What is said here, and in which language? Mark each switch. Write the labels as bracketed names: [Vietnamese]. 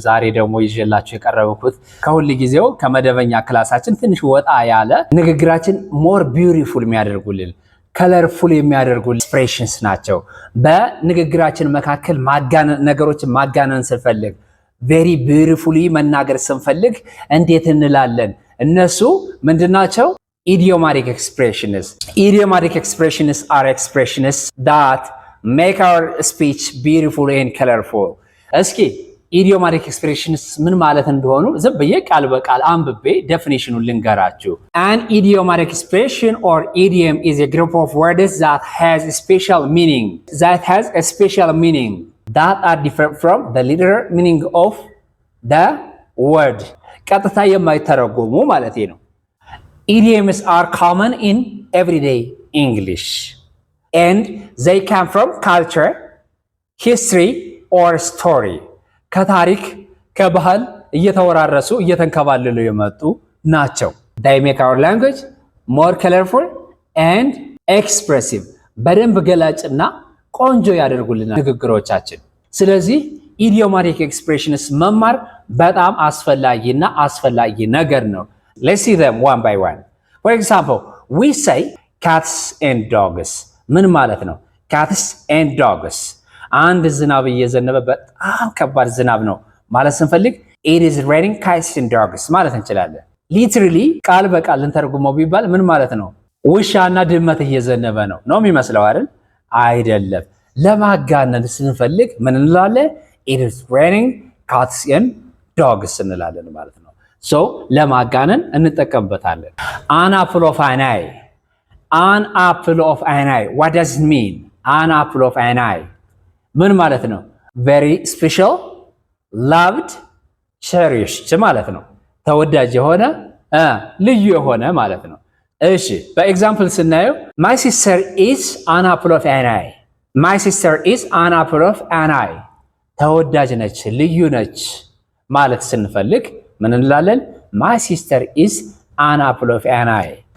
[Amharic] ዛሬ ደግሞ ይዤላችሁ የቀረብኩት ከሁሉ ጊዜው ከመደበኛ ክላሳችን ትንሽ ወጣ ያለ ንግግራችን [English] ሞር ቢዩቲፉል [Amharic] የሚያደርጉልን ከለርፉል የሚያደርጉልን ኤክስፕሬሽንስ ናቸው። በንግግራችን መካከል ነገሮችን ማጋነን ስንፈልግ [English] ቬሪ ቢዩቲፉሊ [Amharic] መናገር ስንፈልግ እንዴት እንላለን? እነሱ ምንድናቸው? [English] ኢዲዮማቲክ ኤክስፕሬሽንስ። ኢዲዮማቲክ ኤክስፕሬሽንስ are expressions that make our speech beautiful and colorful. [Amharic] እስኪ ኢዲዮማቲክ ኤክስፕሬሽንስ ምን ማለት እንደሆኑ ዝም ብዬ ቃል በቃል አንብቤ ዴፊኒሽኑን ልንገራችሁ። [English] An idiomatic expression or idiom is a group of words that has a special meaning. That are different from the literal meaning of the word. [Amharic] ቀጥታ የማይተረጎሙ ማለት ነው። [English] Idioms are common in everyday English and they come from culture, history or story. [Amharic] ከታሪክ ከባህል እየተወራረሱ እየተንከባለሉ የመጡ ናቸው። [English] They make our language more colorful and expressive. [Amharic] በደንብ ገላጭና ቆንጆ ያደርጉልናል ንግግሮቻችን። ስለዚህ ኢዲዮማቲክ ኤክስፕሬሽንስ መማር በጣም አስፈላጊ ነገር ነው። [English] Let's see them one by one. For example, we say cats and dogs. [Amharic] ምን ማለት ነው? [English] cats and dogs. [Amharic] አንድ ዝናብ እየዘነበ በጣም ከባድ ዝናብ ነው ማለት ስንፈልግ [English] it is raining cats and dogs [Amharic] ማለት እንችላለን። ሊትራሊ ቃል በቃል ልንተርጉመው ቢባል ምን ማለት ነው? ውሻና ድመት እየዘነበ ነው የሚመስለው አይደል? አይደለም። ለማጋነን ስንፈልግ ምን እንላለን? [English] it is raining cats and dogs [Amharic] እንላለን ማለት ነው። [English] so [Amharic] ለማጋነን እንጠቀምበታለን። [English] an apple of an eye. an apple of an eye. what does it mean? an apple of an eye [Amharic] ምን ማለት ነው? [English] very special, loved, cherished [Amharic] ማለት ነው። ተወዳጅ የሆነ ልዩ የሆነ ማለት ነው። እሺ በኤግዛምፕል ስናየው [English] my sister is an apple of an eye. my sister is an apple of an eye. [Amharic] ተወዳጅ ነች፣ ልዩ ነች ማለት ስንፈልግ ምን እንላለን? [English] my sister is an apple of an eye.